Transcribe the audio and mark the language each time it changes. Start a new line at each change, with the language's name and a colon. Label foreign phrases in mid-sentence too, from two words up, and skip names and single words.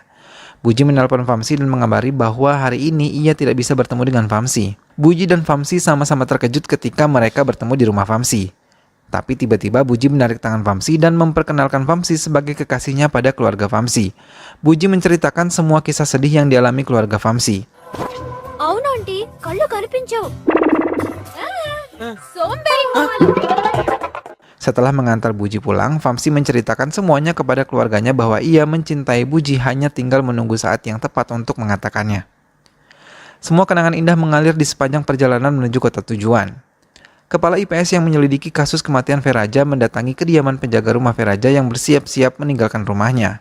Indonesian: Buji menelpon Vamsi dan mengabari bahwa hari ini ia tidak bisa bertemu dengan Vamsi. Buji dan Vamsi sama-sama terkejut ketika mereka bertemu di rumah Vamsi. Tapi tiba-tiba Buji menarik tangan Vamsi dan memperkenalkan Vamsi sebagai kekasihnya pada keluarga Vamsi. Buji menceritakan semua kisah sedih yang dialami keluarga Vamsi.
Telugu: అవును ఆంటీ కళ్ళు కనిపించవు సోంబేరి మొహాలు.
Indonesian: Setelah mengantar Buji pulang, Vamsi menceritakan semuanya kepada keluarganya bahwa ia mencintai Buji, hanya tinggal menunggu saat yang tepat untuk mengatakannya. Semua kenangan indah mengalir di sepanjang perjalanan menuju kota tujuan. Kepala IPS yang menyelidiki kasus kematian Veraja mendatangi kediaman penjaga rumah Veraja yang bersiap-siap meninggalkan rumahnya.